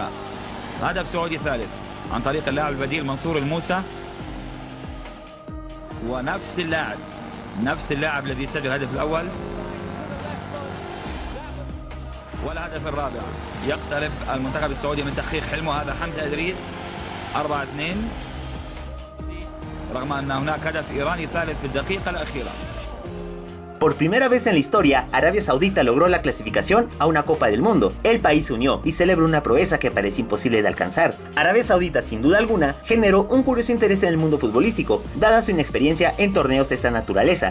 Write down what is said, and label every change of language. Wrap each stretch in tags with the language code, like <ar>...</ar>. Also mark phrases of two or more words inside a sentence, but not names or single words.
<ar>هدف سعودي ثالث عن طريق اللاعب البديل منصور الموسى ونفس اللاعب الذي سجل الهدف الأول والهدف الرابع. يقترب المنتخب السعودي من تحقيق حلمه. هذا حمزة إدريس 4-2 رغم أن هناك هدف إيراني ثالث في الدقيقة الأخيرة.</ar> <es>Por primera vez en la historia, Arabia Saudita logró la clasificación a una Copa del Mundo. El país se unió y celebró una proeza que parece imposible de alcanzar. Arabia Saudita, sin duda alguna, generó un curioso interés en el mundo futbolístico, dada su inexperiencia en torneos de esta naturaleza.</es>